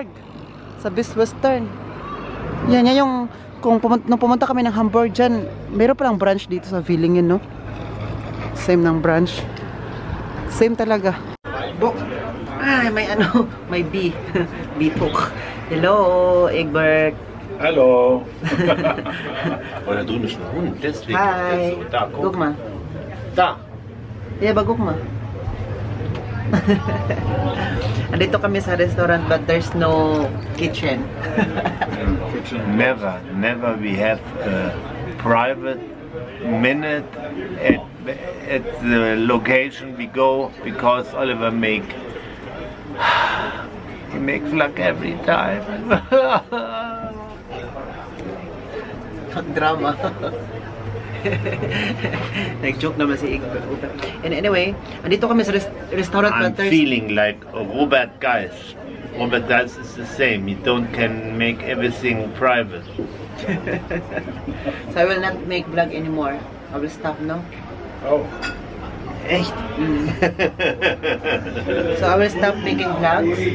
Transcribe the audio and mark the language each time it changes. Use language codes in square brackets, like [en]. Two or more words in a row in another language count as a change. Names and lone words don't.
[tl] Sa Best Western. Yan yung nung pumunta kami ng Hamburg dyan, meron palang branch dito sa Villingen, no? Same ng branch. Same talaga. Ay, may ano, may bee. [en] Bee talk. Hello, Egbert. [de] Hallo. Oh, da drüben ist ein Hund. Deswegen. Hi. Da, guck. Guck mal. Da. Yeah, ba, guck mal. [tl] Andito kami sa restaurant [en] but there's no kitchen. Never we have a private minute at the location we go because Oliver he makes luck every time. Drama. [tl] Nag-joke naman si Egbert. [en] And anyway, [tl] andito kami sa restaurant. [en] I'm feeling like Robert Geis. Robert Geis is the same. You can make everything private. So I will not make vlog anymore. I will stop, no? Oh. [de] Echt? [en] So I will stop making vlogs.